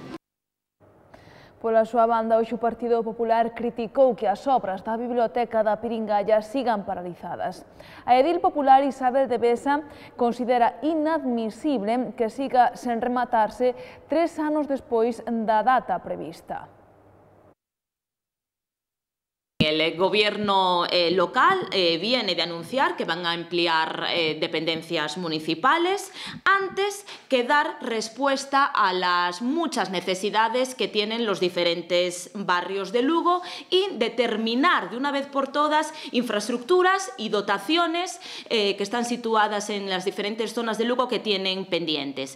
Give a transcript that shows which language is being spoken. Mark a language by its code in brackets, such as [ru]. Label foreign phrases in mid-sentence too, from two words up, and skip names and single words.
[gl] Pola súa banda, hoxe o Partido Popular criticou que as obras da Biblioteca da Piringalla sigan paralizadas. A edil popular Isabel de Besa considera inadmisible que siga sen rematarse 3 anos despois da data prevista. [es] El gobierno local viene de anunciar que van a ampliar dependencias municipales antes que dar respuesta a las muchas necesidades que tienen los diferentes barrios de Lugo y determinar de una vez por todas infraestructuras y dotaciones que están situadas en las diferentes zonas de Lugo que tienen pendientes.